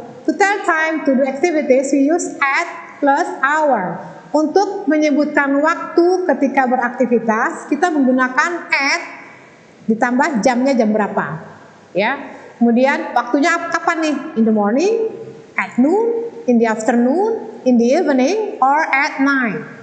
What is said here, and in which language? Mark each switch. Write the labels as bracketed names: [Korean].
[English] To tell time to do activities, we use at plus hour. [Indonesian] Untuk menyebutkan waktu ketika beraktivitas, kita menggunakan at ditambah jamnya jam berapa. Ya. Kemudian waktunya kapan nih? [English] In the morning, at noon, in the afternoon, in the evening, or at night.